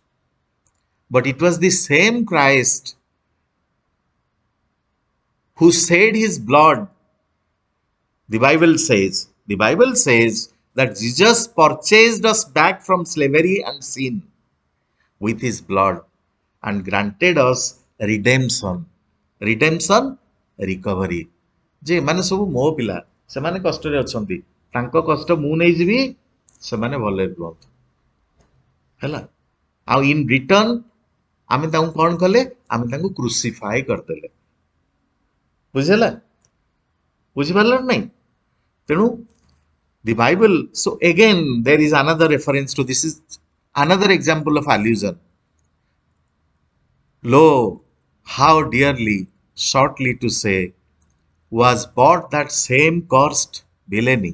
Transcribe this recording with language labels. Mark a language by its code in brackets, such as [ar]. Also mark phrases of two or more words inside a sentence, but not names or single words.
[en] But it was the same Christ who shed his blood. The Bible says that Jesus purchased us back from slavery and sin with his blood and granted us redemption. Redemption, recovery. [or] ଯେ ମାନେ ସବୁ ମୋ ପିଲା ସେ ମାନେ କଷ୍ଟ ରେ ଅଛନ୍ତି ତାଙ୍କ କଷ୍ଟ ମୁଁ ନେଇଯିବି, ସେମାନେ ଭଲରେ ରୁହନ୍ତୁ। ହେଲା, ଆଉ [en] in return [or] ଆମେ ତାଙ୍କୁ କଣ କଲେ? ଆମେ ତାଙ୍କୁ କ୍ରୁସିଫାଏ କରିଦେଲେ। ବୁଝିହେଲା? ବୁଝିପାରିଲ ନା ନାଇଁ? [en] ତେଣୁ the Bible, so again there is another reference to this, is another example of allusion. Lo, how dearly, shortly to say, was bought that same cursed villainy.